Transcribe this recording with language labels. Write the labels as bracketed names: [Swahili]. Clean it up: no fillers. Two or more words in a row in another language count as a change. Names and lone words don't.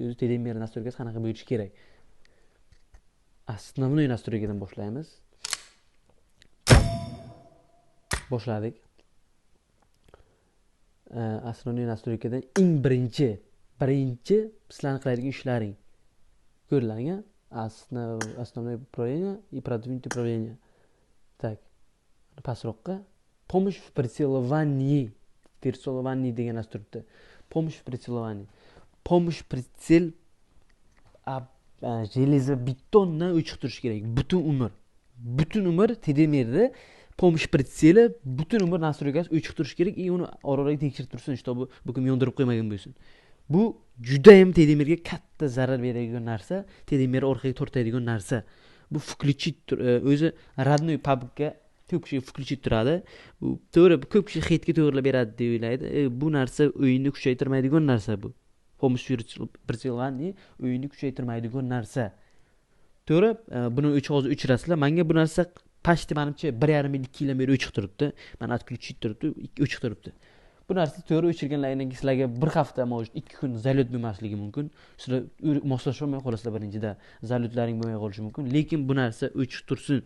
[Uzbek] O'zi TDMR настройкасы qanaqa bo'lishi kerak? [Russian] Основной настройкаdan [Uzbek] boshlaymiz. Boshladik. [Russian] Основной настройкаdan [Uzbek] eng birinchi sizlarning qiladigan ishlaring. Ko'rlang-a? [Russian] Основное управление и продвинутое управление. [Uzbek] Так. Pastroqqa [Russian] помощь в прицеловании [Uzbek] degan narsa turibdi. [Russian] Помощь в прицеловании. Помощь прицел железобетонdan [Uzbek] o'chib turish kerak. Butun umr TDMRda [Russian] помощь прицели [Uzbek] butun umr настройкасы o'chib turish kerak. Uni oraliq tekshirib tursin, bu kim yondirib qo'ymagan bo'lsin. Bu juda ham TDMRga katta zarar beradigan narsa, TDMR orqaga tortadigan narsa. Bu включить o'zi родной pubga ko'p kishi включить turadi. To'g'ri, ko'p kishi heytga to'g'rilab beradi deb o'ylaydi. Bu narsa o'yinni kuchaytirmaydigan narsa bu. [Russian] Помощь прицелование [Uzbek] o'yinni kuchaytirmaydigan narsa. To'g'ri, buni hozir o'chirasizlar. Menga bu narsa почти menimcha 1,5 yil 2 yildan beri o'chib turibdi. Mana отключить turibdi, o'chib turibdi. Bu narsa to'g'ri o'chirganlaringdan sizlarga bir hafta, может 2 kun zalyot bo'lmasligi mumkin. Sizlar moslashib olmay qolasizlar birinchida. Zalyotlaring bo'lmay qolishi mumkin, lekin bu narsa o'chib tursin.